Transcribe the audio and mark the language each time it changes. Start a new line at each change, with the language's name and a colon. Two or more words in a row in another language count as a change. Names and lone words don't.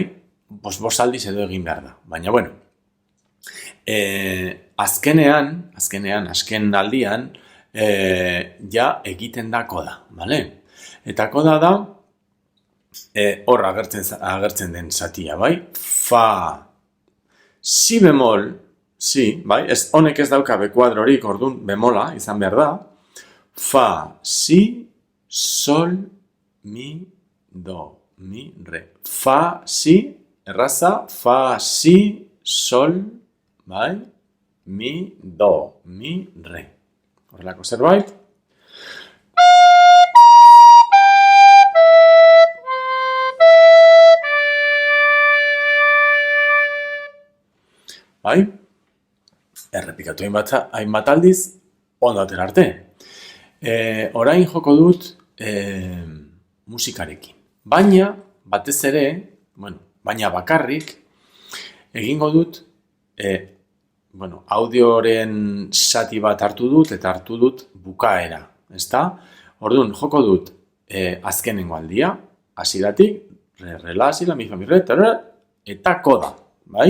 Basque: Bost aldiz edo egin behar da. Baina, bueno, azken aldian, ja egiten da koda, bale? Eta koda da, hor agertzen den zatia, bai? Fa, si bemol, si, bai? Honek ez dauka B-kuadrorik, orduan bemola izan behar da. Fa, si, sol, mi, do, mi, re. Fa, si, erraza, fa, si, sol, bai? Mi, do, mi, re. Horrelako zerbait. Bai? Errepikatu hainbat aldiz, ondo atera arte. Orain joko dut musikarekin. Baina, batez ere, baina bakarrik, egingo dut, audioren zati bat hartu dut, eta hartu dut bukaera, ezta? Orduan, joko dut azkenengo aldia, hasieratik, re, la, si, la, mi, fa, mi, re, eta koda, bai?